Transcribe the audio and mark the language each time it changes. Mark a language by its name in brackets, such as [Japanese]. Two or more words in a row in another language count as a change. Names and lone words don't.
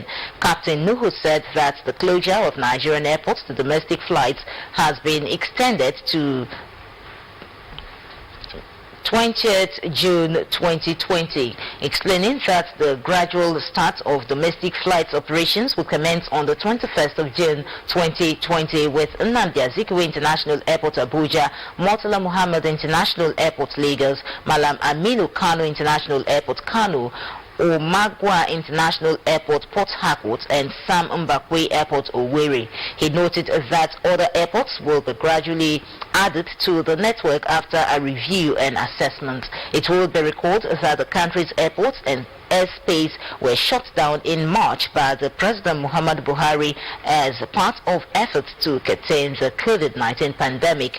[English] Captain Nuhu said that the closure of Nigerian airports to domestic flights has been extended to 20th June 2020, explaining that the gradual start of domestic flights operations will commence on the 21st of June 2020 with Nnamdi Azikiwe International Airport Abuja, Murtala Muhammad International Airport Lagos, Malam Aminu Kano International Airport Kano, Omagwa International Airport, Port Harcourt, and Sam Mbakwe Airport, Owerri. He noted that other airports will be gradually added to the network after a review and assessment. It will be recorded that the country's airports and airspace were shut down in March by the President Muhammadu Buhari as part of efforts to contain the COVID-19 pandemic.